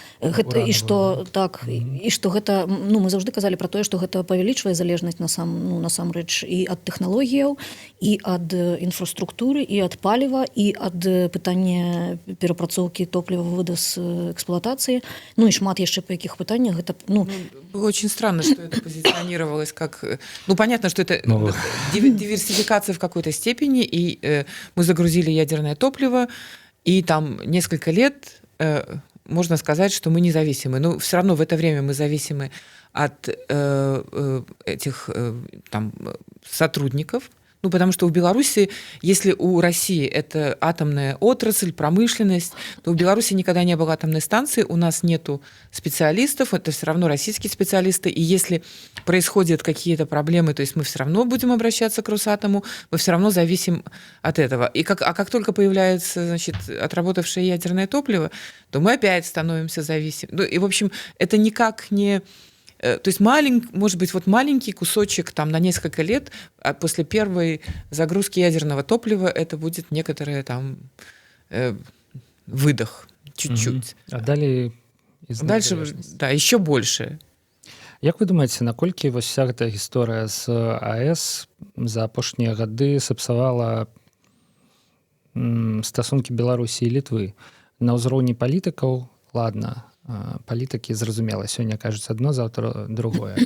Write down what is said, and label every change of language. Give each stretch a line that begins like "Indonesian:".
Belarusian: Гэта, і што так і што гэта ну мы заўжды казалі пра тое, што гэта павялічвае залежнасць насамрэч і ад тэхналогіяў, і ад інфраструктуры, і ад паліва, і ад пытання перапрацоўкі топліва, вывода з эксплуатацыі. Ну і шмат яшчэ па якіх пытаннях гэта ну
Russian: было очень странно, что это позиционировалось как ну понятно, что это диверсификация в какой-то степени, и мы загрузили ядерное топливо, и там несколько лет можно сказать, что мы независимы. Но все равно в это время мы зависимы от этих там сотрудников. Ну, потому что в Беларуси, если у России это атомная отрасль, промышленность, то в Беларуси никогда не было атомной станции, у нас нету специалистов, это все равно российские специалисты, и если происходят какие-то проблемы, то есть мы все равно будем обращаться к Росатому, мы все равно зависим от этого. И как только появляется, значит, отработавшее ядерное топливо, то мы опять становимся зависимы. Ну, и, в общем, это никак не... То есть может быть, вот маленький кусочек там на несколько лет, а после первой загрузки ядерного топлива это будет некоторый там выдох чуть-чуть. А дальше, да, еще больше.
Belarusian: Як вы думаеце, наколькі вось вся гэтая гісторыя з АЭС за апошнія гады сапсавала стасункі Беларусі і Літвы? На ўзроўні палітыкаў, ладна, палітыкі, зразумела, сёння кажуць адно, заўтра другое.